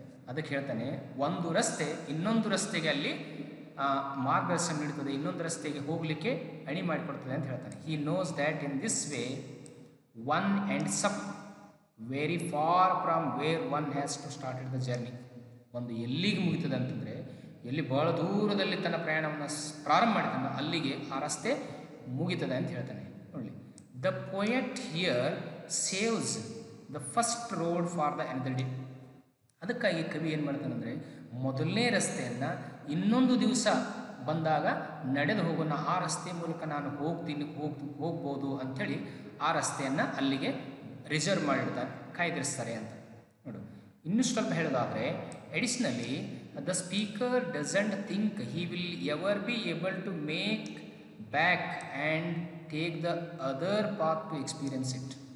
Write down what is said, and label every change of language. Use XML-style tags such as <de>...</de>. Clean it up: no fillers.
<kn>ಅದಕ್ಕೆ ಹೇಳ್ತಾನೆ, ಒಂದು ರಸ್ತೆ ಇನ್ನೊಂದು ರಸ್ತೆಗೆ ಅಲ್ಲಿ ಮಾರ್ಗದರ್ಶನ ನೀಡುತ್ತದೆ, ಇನ್ನೊಂದು ರಸ್ತೆಗೆ ಹೋಗಲಿಕ್ಕೆ ಅಣಿ ಮಾಡಿಕೊಡ್ತದೆ ಅಂತ ಹೇಳ್ತಾನೆ.</kn> <en>He knows that in this way one ends up very far from where one has to started the journey.</en> <kn>ಒಂದು ಎಲ್ಲಿಗೆ ಮುಗಿತದೆ ಅಂತಂದರೆ, ಎಲ್ಲಿ ಬಹಳ ದೂರದಲ್ಲಿ ತನ್ನ ಪ್ರಯಾಣವನ್ನು ಪ್ರಾರಂಭ ಮಾಡಿದ್ದಾನೆ ಅಲ್ಲಿಗೆ ಆ ರಸ್ತೆ ಮುಗಿತದೆ ಅಂತ ಹೇಳ್ತಾನೆ.</kn> <en>ನೋಡಿ, the poet here saves the first road for the another day.</en> <kn>ಅದಕ್ಕಾಗಿ ಕವಿ ಏನು ಮಾಡ್ತಾನೆ ಅಂದರೆ, ಮೊದಲನೇ ರಸ್ತೆಯನ್ನು ಇನ್ನೊಂದು ದಿವಸ ಬಂದಾಗ ನಡೆದು ಹೋಗೋಣ, ಆ ರಸ್ತೆ ಮೂಲಕ ನಾನು ಹೋಗ್ಬೋದು ಅಂಥೇಳಿ ಆ ರಸ್ತೆಯನ್ನು ಅಲ್ಲಿಗೆ ರಿಸರ್ವ್ ಮಾಡಿರ್ತಾರೆ, ಕಾಯ್ದಿರಿಸ್ತಾರೆ ಅಂತ. ನೋಡು, ಇನ್ನೂ ಸ್ವಲ್ಪ ಹೇಳೋದಾದರೆ,</kn> <en>Additionally the speaker doesn't think he will ever be able to make back and take the other path to experience it.</en>